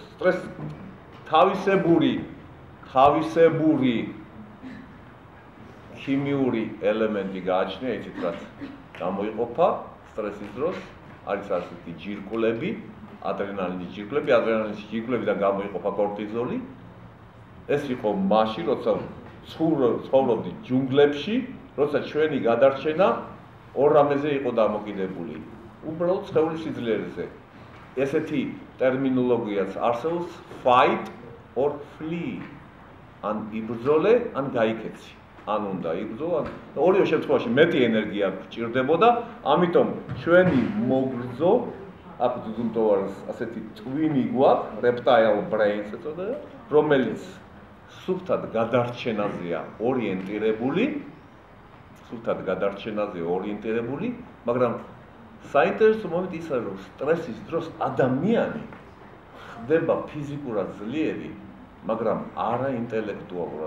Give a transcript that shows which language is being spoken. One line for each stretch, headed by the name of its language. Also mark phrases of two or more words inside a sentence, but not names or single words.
Georgian: სტრესს თავისებური ქიმიური ელემენტი გააჩნია, იცით რაც გამოიყოფა სტრესის დროს, არის ასეთი ჯირკვლები, ადრენალინის ჯირკვლებიდან გამოიყოფა კორტიზოლი. ეს იყო მაშინ, როცა ცხოვრობდით ჯუნგლებში, როცა ჩვენი გადარჩენა ორ რამეზე იყო დამოკიდებული. უბრალოდ სხეულის სიძლიერეზე. ესეთი ტერმინოლოგიაც არსებობს
English: fight or flee.
Georgian: ან იბრძოლე, ან გაიქეცი. ან უნდა იბრძოლო, ან ორივე შემთხვევაში მეტი ენერგია გჭირდებოდა, ამიტომ ჩვენი მოგრძო, აქ ძუნტოვარს ასეთი ტვინი გვაქვს,
English: reptile brains
Georgian: ეწოდება, რომელიც სუფთად გადარჩენაზეა ორიენტირებული, მაგრამ საინტერესო მომენტი ის არის, რომ სტრესის დროს ადამიანი ხდება ფიზიკურად ძლიერი, მაგრამ არა ინტელექტუალურად.